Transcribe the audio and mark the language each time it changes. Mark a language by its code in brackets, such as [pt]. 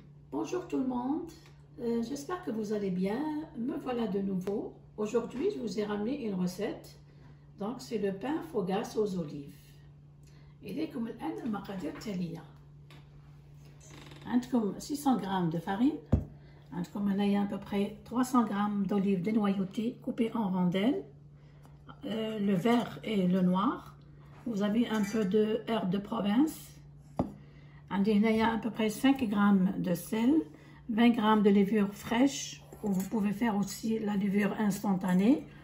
[fr] Bonjour tout le monde, j'espère que vous allez bien. Me voilà de nouveau. Aujourd'hui, je vous ai ramené une recette. Donc, c'est le pain fougasse aux olives. [ar] إليكم الآن المقادير التالية. عندكم [fr] 600 g de farine. [ar] عندكم هنايا [fr] à peu près 300 g d'olives dénoyautées coupées en rondelles. Le vert et le noir. Vous avez un peu de herbe de province. Il y a à peu près 5 g de sel, 20 g de levure fraîche, ou vous pouvez faire aussi la levure instantanée.